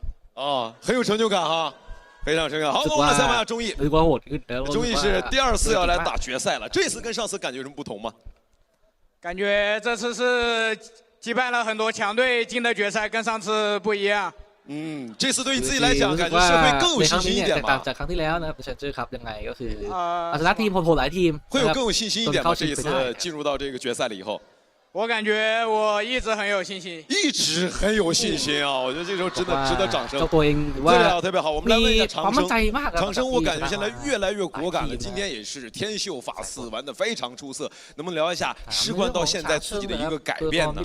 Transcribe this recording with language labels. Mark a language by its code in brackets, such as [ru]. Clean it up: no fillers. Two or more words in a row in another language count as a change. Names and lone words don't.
[zh] 哦，很有成就感哈，非常有成就感。好，我们来采访一下钟毅。钟毅是第2次要来打决赛了，这次跟上次感觉有什么不同吗？感觉这次是击败了很多强队进的决赛，跟上次不一样。这次对于自己来讲，感觉是会更有信心一点吧？ [th] จากครั้งที่แล้วนะครับเจอครับยังไงก็คือชนะทีมโหดหลายทีม [zh] 会有更有信心一点吗？这一次进入到这个决赛了以后。我感觉我一直很有信心，一直很有信心啊！我觉得这时候真的值得掌声。特别好，我们来问一下长生。长生，我感觉现在越来越果敢了，今天也是天秀法4玩得非常出色，能不能聊一下试冠到现在自己的一个改变呢？